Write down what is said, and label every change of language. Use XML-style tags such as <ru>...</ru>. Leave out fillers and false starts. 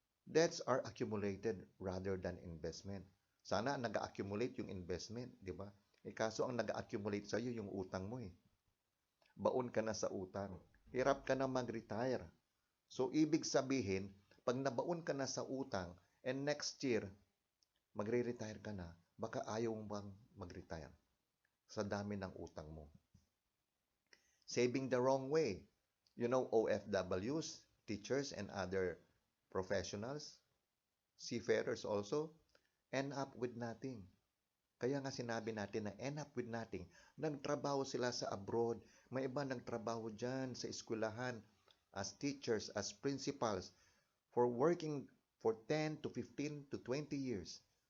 <en>Debts are accumulated rather than investment.</en> <tl>Sana nag-accumulate yung investment, di ba? Kaso ang nag-accumulate sa iyo yung utang mo eh. Baon ka na sa utang. Hirap ka na mag-retire. So ibig sabihin, pag nabaon ka na sa utang and next year magre-retire ka na, baka ayaw mo bang mag-retire sa dami ng utang mo.</tl> <en>Saving the wrong way. You know, OFWs, teachers, and other professionals, seafarers also, end up with nothing.</en> <tl>Kaya nga sinabi natin na</tl> <en>end up with nothing.</en> <tl>Nagtrabaho sila sa abroad. May iba nagtrabaho dyan sa eskwelahan</tl> <en>as teachers, as principals, for working for 10 to 15 to 20 years.</en>